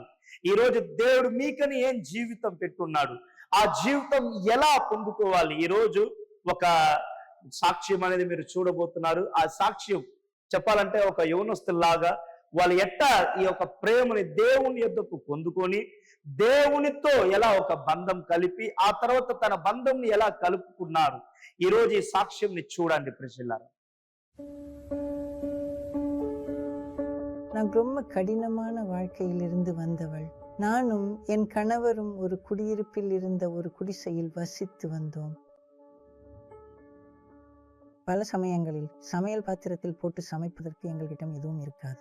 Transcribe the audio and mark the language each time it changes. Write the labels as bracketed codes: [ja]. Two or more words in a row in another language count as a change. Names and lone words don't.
[te] ఈ రోజు దేవుడు మీకని ఏం జీవితం పెట్టున్నాడు, ఆ జీవితం ఎలా పొందుకోవాలి, ఈ రోజు ఒక సాక్ష్యం అనేది మీరు చూడబోతున్నారు. ఆ సాక్ష్యం చెప్పాలంటే ఒక యవనస్తుల్లాగా వాళ్ళు ఎట్టా ఈ యొక్క ప్రేమని దేవుని యొద్దకు పొందుకొని దేవునితో ఎలా ఒక బంధం కలిపి ఆ తర్వాత తన బంధంని ఎలా కలుపుకున్నారు, ఈ రోజు ఈ సాక్ష్యంని చూడండి ప్రియులారా. [ta] நான் ரொம்ப கடினமான வாழ்க்கையிலிருந்து வந்தவள். நானும் என் கணவரும் ஒரு குடியிருப்பில் இருந்த ஒரு குடிசையில் வசித்து வந்தோம். பல சமயங்களில் சமையல் பாத்திரத்தில் போட்டு சமைப்பதற்கு எங்களிடம் எதுவும் இருக்காது.